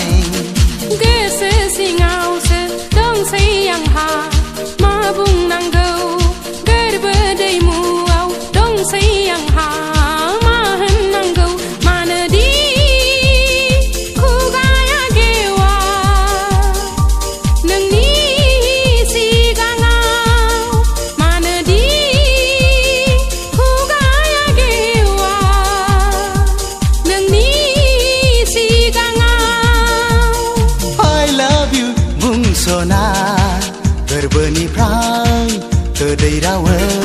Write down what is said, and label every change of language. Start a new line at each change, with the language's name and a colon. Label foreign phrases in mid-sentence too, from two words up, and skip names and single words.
Bodo: गोसो सिङावसो दंसै आंहा मा बुंनांगौ गोरबो दैमुआव दंसै आंहा मा होननांगौ मानोदि खुगाया गेवा नोंनि सिगाङाव मानोदि खुगाया गेवा नोंनि सिगाङाव
English: I love you
Bodo: बुंस'ना गोरबोनिफ्राय गोदै रावै